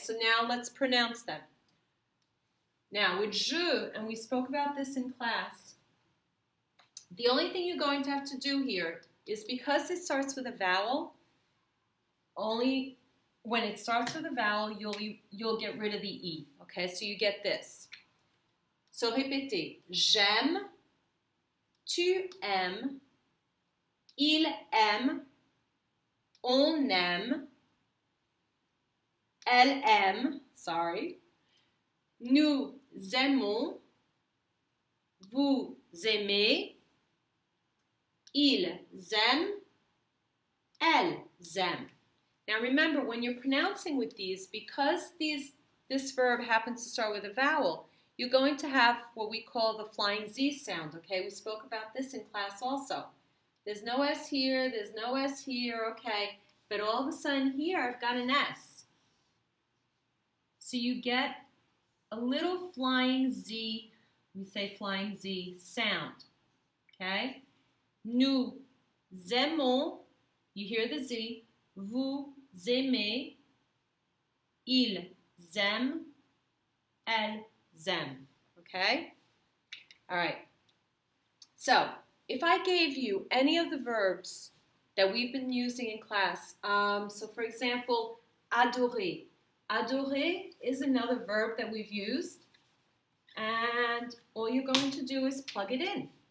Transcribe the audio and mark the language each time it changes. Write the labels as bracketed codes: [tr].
[en] So now let's pronounce them. Now with je, and we spoke about this in class, the only thing you're going to have to do here is because it starts with a vowel, only when it starts with a vowel, you'll get rid of the E. Okay? So you get this. [fr] So répétez, j'aime, tu aimes, il aime, on aime, elle aime, nous aimons, vous aimez, ils aiment, elles aiment. [en] Now remember, when you're pronouncing with these, because this verb happens to start with a vowel, you're going to have what we call the flying Z sound, okay? We spoke about this in class also. There's no S here, there's no S here, okay? But all of a sudden here, I've got an S. So you get a little flying Z, we say flying Z sound, okay? [fr] Nous aimons, [en] you hear the Z. [fr] Vous aimez, ils aiment, elles aiment. [en] Okay? All right. So, if I gave you any of the verbs that we've been using in class, so for example, adorer. Adorer is another verb that we've used, and all you're going to do is plug it in.